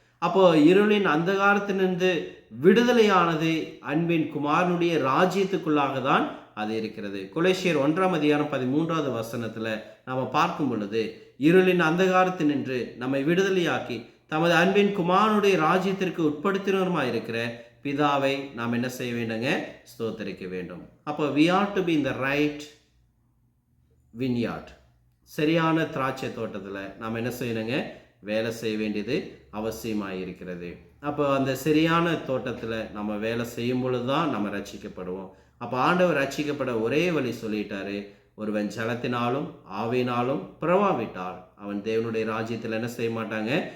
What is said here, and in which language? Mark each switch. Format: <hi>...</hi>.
<ta>அப்போ இருளின் அந்தகாரத்திலிருந்து விடுதலையானது அன்பின் குமாரனுடைய ராஜ்யத்துக்குள்ளாக தான் அது இருக்கிறது. கொலோசியர் 1:13 நாம் பார்க்கும் பொழுது, இருளின் அந்தகாரத்தினின்று நம்மை விடுதலையாக்கி தமது அன்பின் குமாரனுடைய ராஜ்யத்திற்கு உட்படுத்தினருமாய் இருக்கிற பிதாவை நாம் என்ன செய்ய வேண்டுங்க? ஸ்தோத்தரிக்க வேண்டும். அப்போ</ta> <en>we ought to be in the right vineyard,</en> <ta>சரியான திராட்சை தோட்டத்தில் நாம் என்ன செய்யணுங்க? வேலை செய்ய வேண்டியது அவசியமாக இருக்கிறது. அப்போ அந்த சரியான தோட்டத்தில் நம்ம வேலை செய்யும் பொழுது தான் நம்ம ரட்சிக்கப்படுவோம். அப்போ ஆண்டவர் ரட்சிக்கப்பட ஒரே வழி சொல்லிட்டாரு, ஒருவன் ஜலத்தினாலும் ஆவியினாலும் பிறவாவிட்டால் அவன் தேவனுடைய ராஜ்யத்தில் என்ன செய்ய மாட்டாங்க?</ta>